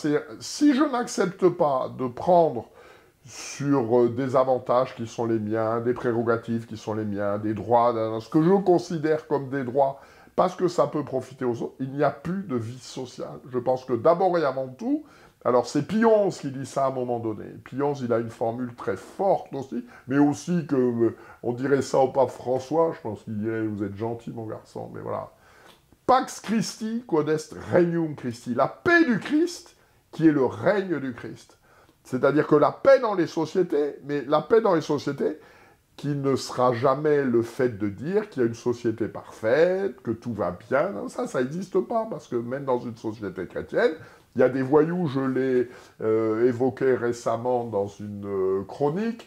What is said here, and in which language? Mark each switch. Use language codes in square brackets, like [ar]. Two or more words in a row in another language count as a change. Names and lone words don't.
[fr] Si je n'accepte pas de prendre sur des avantages qui sont les miens, des prérogatives qui sont les miens, des droits, ce que je considère comme des droits, parce que ça peut profiter aux autres, il n'y a plus de vie sociale. Je pense que d'abord et avant tout, alors c'est Pionce qui dit ça à un moment donné. Pionce, il a une formule très forte aussi, mais aussi que on dirait ça au pape François, je pense qu'il dirait « vous êtes gentil mon garçon », mais voilà. [la] Pax Christi, quod est regnum Christi. [fr] La paix du Christ, qui est le règne du Christ. C'est-à-dire que la paix dans les sociétés, mais la paix dans les sociétés qui ne sera jamais le fait de dire qu'il y a une société parfaite, que tout va bien. Non, ça n'existe pas, parce que même dans une société chrétienne, il y a des voyous, je l'ai évoqué récemment dans une chronique.